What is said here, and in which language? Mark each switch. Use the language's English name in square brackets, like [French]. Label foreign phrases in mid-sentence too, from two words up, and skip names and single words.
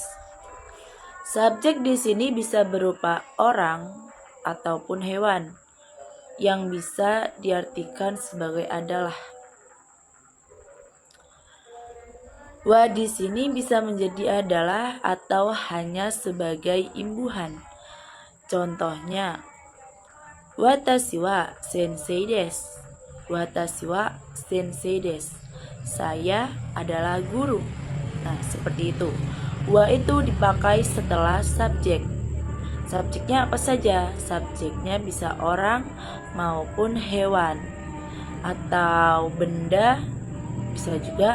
[Indonesian] Subjek di sini bisa berupa orang ataupun hewan yang bisa diartikan sebagai adalah. Wa di sini bisa menjadi adalah atau hanya sebagai imbuhan. Contohnya, [Japanese] 私は先生です. 私は先生です. [Indonesian] Saya adalah guru. Nah, seperti itu. Wa itu dipakai setelah subjek. Subjeknya apa saja? Subjeknya bisa orang maupun hewan atau benda, bisa juga.